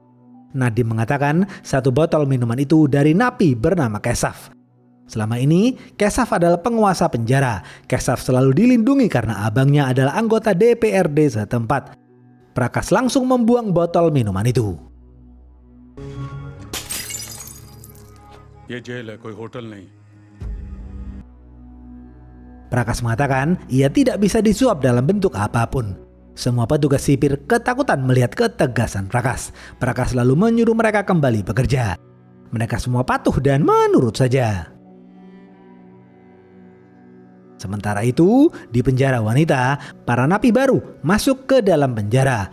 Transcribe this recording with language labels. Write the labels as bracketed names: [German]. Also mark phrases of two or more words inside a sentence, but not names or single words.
[Indonesian] Nadim mengatakan satu botol minuman itu dari napi bernama Kesaf. Selama ini, Kesaf adalah penguasa penjara. Kesaf selalu dilindungi karena abangnya adalah anggota DPRD setempat. Prakash langsung membuang botol minuman itu. [Hindi] ये जेल है, कोई होटल नहीं. [Indonesian] Prakas mengatakan ia tidak bisa disuap dalam bentuk apapun. Semua petugas sipir ketakutan melihat ketegasan Prakas. Prakas lalu menyuruh mereka kembali bekerja. Mereka semua patuh dan menurut saja. Sementara itu, di penjara wanita, para napi baru masuk ke dalam penjara.